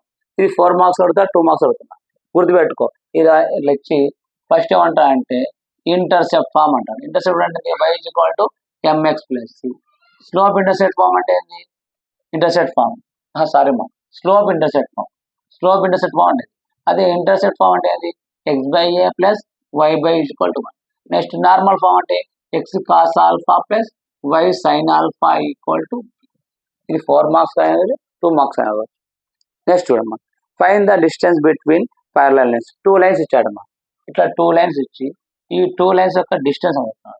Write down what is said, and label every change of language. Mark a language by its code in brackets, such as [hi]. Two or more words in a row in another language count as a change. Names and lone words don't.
[te] ఇది 4 మార్క్స్ అడుగుతా 2 మార్క్స్ అడుగుతున్నా గుర్తుపెట్టుకో. ఇలా ఇచ్చి ఫస్ట్ ఏమంటా అంటే [en] intercept form [te] అంటారు. ఇంటర్సెప్ట్ అంటే y = mx + c. [en] slope intercept form [te] అంటే ఏంటి [en] intercept form slope intercept form [te] అంటే అదే [en] intercept form [te] అంటే ఏంటి x/a + y/1. [en] next normal form [te] అంటే [en] x cos alpha plus y sin alpha equal to [te] ఇది 4 మార్క్స్ అనేది 2 మార్క్స్ అనేది. నెక్స్ట్ చూడమ్మా [en] find the distance between parallel lines [te] 2 లైన్స్ ఇచ్చాడమ్మా ఇట్లా 2 లైన్స్ ఇచ్చి ఈ 2 లైన్స్ యొక్క డిస్టెన్స్ అవుతున్నాడు.